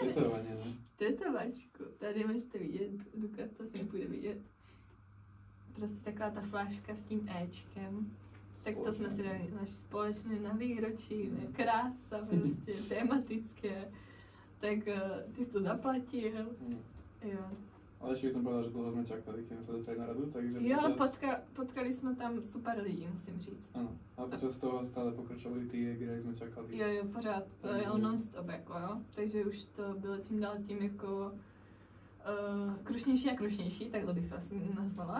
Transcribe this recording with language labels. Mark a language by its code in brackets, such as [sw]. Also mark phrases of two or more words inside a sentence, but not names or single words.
[cs] Tetovaně, ne? Tetovačku. Tady můžete vidět, Lukas to asi nepůjde vidět. Prostě taková ta fláška s tím Ečkem. Tak to jsme si dali naši společně na výročí, ne? Krása prostě, tematické. Tak ty jsi to zaplatil. Jo. [sk] Ale ešte by som povedal, že dlho sme čakali, keď sme sa dostali na radu, takže [cs] jo, ale potkali jsme tam super lidi, musím říct. [sk] Ano, ale počas toho stále pokračovali ty Jägery, jak jsme čakali. [cs] Jo, pořád, to je non-stop, jako jo. Takže už to bylo tím dál tím jako krušnější a krušnější, takhle bych se asi nazvala.